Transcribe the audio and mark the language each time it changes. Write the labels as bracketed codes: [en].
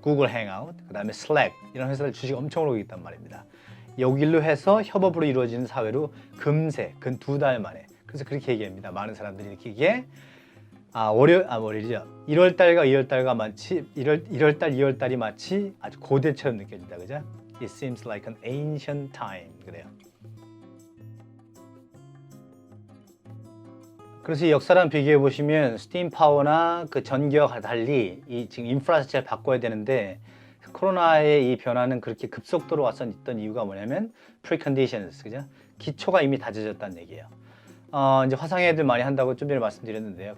[ko] 구글 행아웃, 그 다음에 슬랙, 이런 회사들 주식 엄청 오르고 있단 말입니다. 여기로 해서 협업으로 이루어지는 사회로 금세, 근 2달 만에. 그래서 그렇게 얘기합니다. 많은 사람들이 이렇게 얘기해. 월요일이죠. 1월달과 2월달과 마치 1월달, 2월달이 마치 아주 고대처럼 느껴진다, 그죠? [en] It seems like an ancient time. [ko] 그래요. 그래서 이 역사랑 비교해 보시면 스팀 파워나 그 전기와 달리 이 지금 인프라스트럭처를 바꿔야 되는데 코로나의 이 변화는 그렇게 급속도로 왔었던 이유가 뭐냐면 preconditions, 그죠? 기초가 이미 다져졌다는 얘기예요. 이제 화상회의들 많이 한다고 좀 전에 말씀드렸는데요.